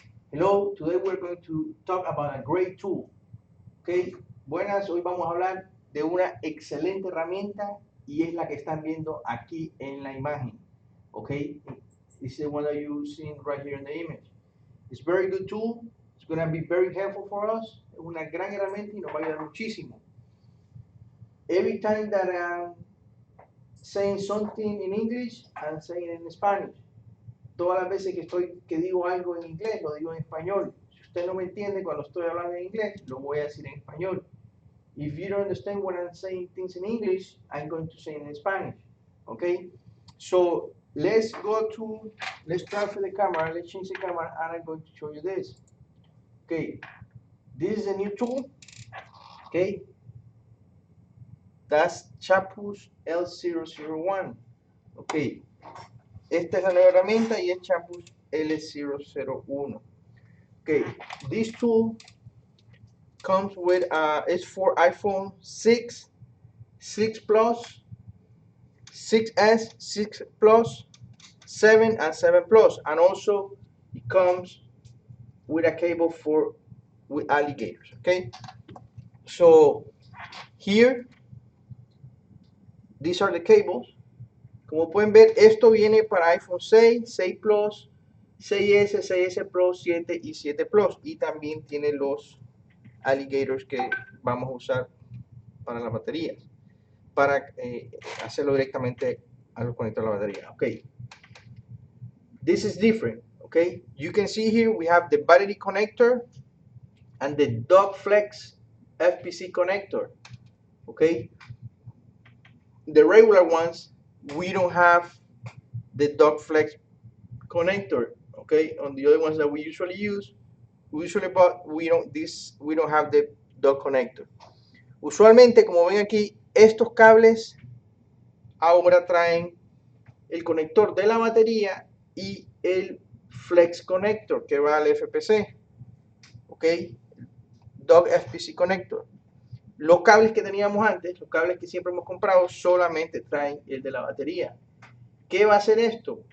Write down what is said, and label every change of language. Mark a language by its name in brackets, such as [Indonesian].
[English] Hello, today we're going to talk about a great tool. [Spanish] Okay, buenas, hoy vamos a hablar de una excelente herramienta y es la que están viendo aquí en la imagen. [English] Okay, this is the one that you're seeing right here in the image. It's a very good tool. It's going to be very helpful for us. [Spanish] Es una gran herramienta y nos va a ayudar muchísimo. [English] Every time that I'm saying something in English, I'm saying it in Spanish. [Spanish] Todas las veces que digo algo en inglés, lo digo en español. Si usted no me entiende cuando estoy hablando en inglés, lo voy a decir en español. [English] If you don't understand when I'm saying things in English, I'm going to say it in Spanish. Okay? So let's transfer the camera, let's change the camera, and I'm going to show you this. Okay, this is a new tool. Okay, that's Shapus L001. [Spanish] Okay, esta es la nueva herramienta y es Shapus L001. [English] Okay, this tool comes with it's for iPhone 6, 6 Plus, 6S, 6 Plus, 7 and 7 Plus, and also it comes with a cable with alligators. Okay, so here these are the cables. [Spanish] Como pueden ver, esto viene para iPhone 6, 6 Plus, 6S, 6S Plus, 7 y 7 Plus, y también tiene los alligators que vamos a usar para las baterías, para hacerlo directamente al conector de la batería. [English] Okay, this is different. Okay, you can see here we have the battery connector and the Dog Flex FPC connector. Okay, the regular ones, we don't have the Dog Flex connector. Okay, on the other ones that we usually use, we don't have the Dog connector. [Spanish] Usualmente, como ven aquí, estos cables ahora traen el conector de la batería y el Flex Connector que va al FPC. Ok, Dog FPC Connector. Los cables que teníamos antes, los cables que siempre hemos comprado, solamente traen el de la batería. ¿Qué va a hacer esto?